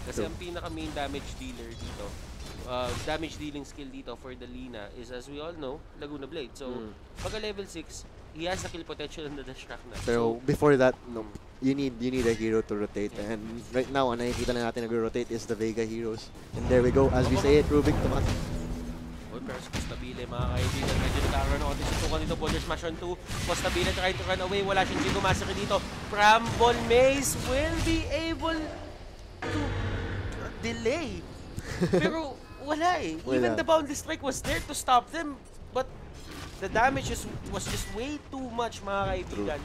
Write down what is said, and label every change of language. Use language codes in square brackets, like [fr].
[tl] Kasi ang pinaka-main [en] damage dealer dito, damage dealing skill dito for the Lina is, as we all know, Laguna Blade. So, pagka level 6, he has the kill potential on the Leshrac na. Pero before that, no, you need a hero to rotate. And right now, [tl] ang nakikita na natin nag-rotate [en] is the Vega heroes. And there we go, as we say it, Rubik Tomas. [tl] Pero Costabile, mga kaibigan, medyo nagkakaroon ako susukan dito. [en] Boulder Smash on 2. Costabile trying to run away. [tl] Wala siyang Jingo Massacre dito. [en] Bramble Maze will be able to delay. [tl] Pero wala eh. [en] Even the Boundless Strike was there to stop them. But the damage was just way too much, [tl] mga kaibigan.